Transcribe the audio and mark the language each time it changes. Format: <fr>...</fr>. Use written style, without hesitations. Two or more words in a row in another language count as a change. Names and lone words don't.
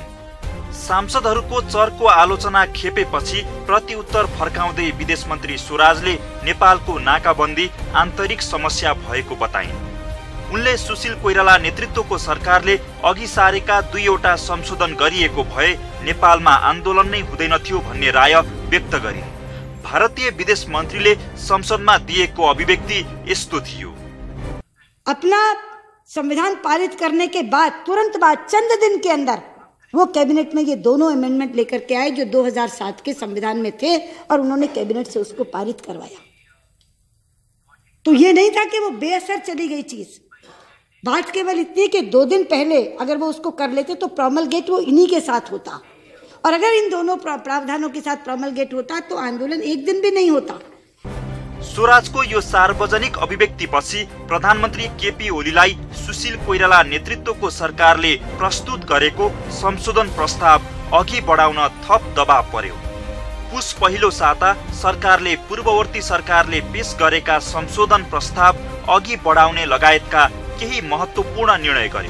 <ne>सांसदहरूको चर्को आलोचना खेपेपछि प्रतिउत्तर फर्काउँदै विदेश मन्त्री स्वराजले नेपालको नाकाबन्दी आन्तरिक समस्या भएको बताइन्। उनले सुशील कोइराला नेतृत्वको सरकारले अघि सारेका 2वटा संशोधन गरिएको भए नेपालमा आन्दोलन नै हुँदैनथ्यो भन्ने राय व्यक्त गरिन्। भारतीय विदेश मन्त्रीले संसदमा दिएको अभिव्यक्ति यस्तो थियो।</ne> <hi>अपना संविधान पारित करने के बाद तुरंत बाद चंद दिन के अंदर वो कैबिनेट में ये दोनों अमेंडमेंट लेकर के आए जो 2007 के संविधान में थे और उन्होंने कैबिनेट से उसको पारित करवाया। तो ये नहीं था कि वो बेअसर चली गई चीज। बात केवल इतनी कि 2 दिन पहले अगर वो उसको कर लेते तो प्रोमलगेट वो इन्हीं के साथ होता, और अगर इन दोनों प्रावधानों के साथ प्रोमलगेट होता तो आंदोलन 1 दिन भी नहीं होता।</hi> <ne>स्वराजको यो सार्वजनिक अभिव्यक्तिपछि प्रधानमन्त्री केपी ओलीलाई सुशील कोइराला नेतृत्वको सरकारले प्रस्तुत गरेको संशोधन प्रस्ताव अघि बढाउन थप दबाव पर्यो। पुस पहिलो साता सरकारले पूर्ववर्ती सरकारले पेश गरेका संशोधन प्रस्ताव अघि बढाउने लगायतका केही महत्त्वपूर्ण निर्णय गर्यो।</ne>